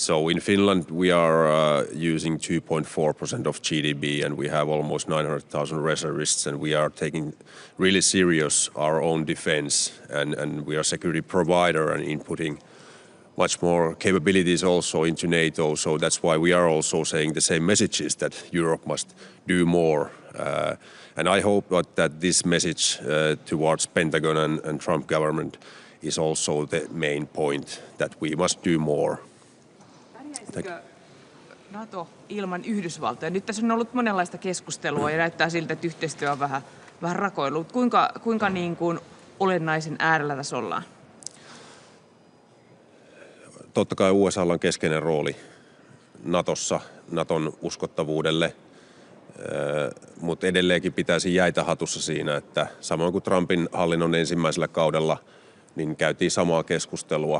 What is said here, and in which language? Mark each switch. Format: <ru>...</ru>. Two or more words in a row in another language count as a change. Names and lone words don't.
<en>So in Finland, we are using 2.4% of GDP, and we have almost 900,000 reservists, and we are taking really serious our own defense, and we are a security provider and inputting much more capabilities also into NATO. So that's why we are also saying the same messages that Europe must do more. And I hope that this message towards Pentagon and Trump government is also the main point, that we must do more.</en> <fi>NATO ilman Yhdysvaltoja? Nyt tässä on ollut monenlaista keskustelua ja näyttää siltä, että yhteistyö on vähän rakoillut. Kuinka niin kuin olennaisen äärellä tässä ollaan? Totta kai USA:lla on keskeinen rooli Natossa, Naton uskottavuudelle, mutta edelleenkin pitäisi jäitä hatussa siinä, että samoin kuin Trumpin hallinnon ensimmäisellä kaudella, niin käytiin samaa keskustelua.</fi>